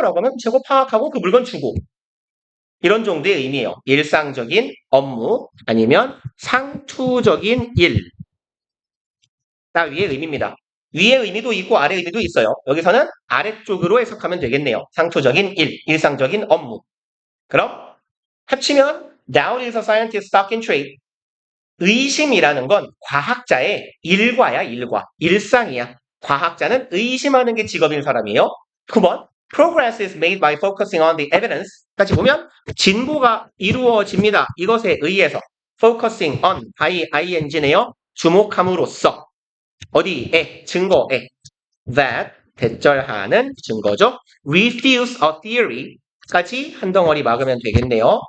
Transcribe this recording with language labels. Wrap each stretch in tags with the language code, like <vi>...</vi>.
<ko>라고 하면 재고 파악하고 그 물건 주고 이런 정도의 의미예요. 일상적인 업무 아니면 상투적인 일. 딱 위의 의미입니다. 위의 의미도 있고 아래 의미도 있어요. 여기서는 아래쪽으로 해석하면 되겠네요. 상투적인 일, 일상적인 업무. 그럼 합치면</ko> <en>Doubt is a scientist's stock in trade.</en> <ko>의심이라는 건 과학자의 일과야, 일과. 일상이야. 과학자는 의심하는 게 직업인 사람이에요. 9번.</ko> <en>Progress is made by focusing on the evidence.</en> <ko>같이 보면 진보가 이루어집니다. 이것에 의해서</ko> <en>focusing on, ing</en> <ko>네요. 주목함으로써 어디에? 증거에.</ko> <en>That</en> <ko>대절하는 증거죠.</ko> <en>Refuse a theory</en> <ko>까지 한 덩어리 막으면 되겠네요.</ko>